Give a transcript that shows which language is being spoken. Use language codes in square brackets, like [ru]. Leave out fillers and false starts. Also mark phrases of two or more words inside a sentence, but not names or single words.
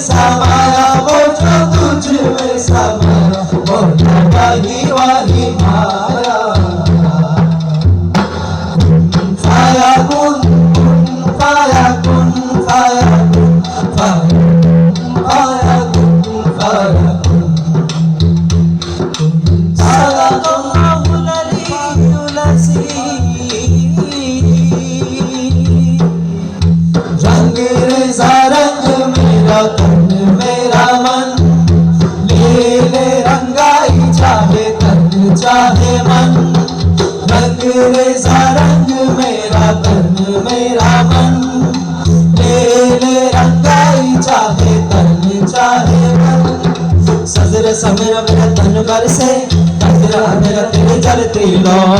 [hi] समाया वो जो तुझ में समाया वो वही वही माया [ar] فيا كن فيا كن فيا كن فيا كن فيا كن [hi] सारा रंग रेजा रंग मेरा तन मेरा मन ले ले रंगाई चाहे तन चाहे मन रंग रेजा रंग मेरा तन मेरा मन ले ले रंगाई चाहे तन चाहे मन सजर समेरा मेरा तन बरसे कजरा मेरा तेरे जलती लो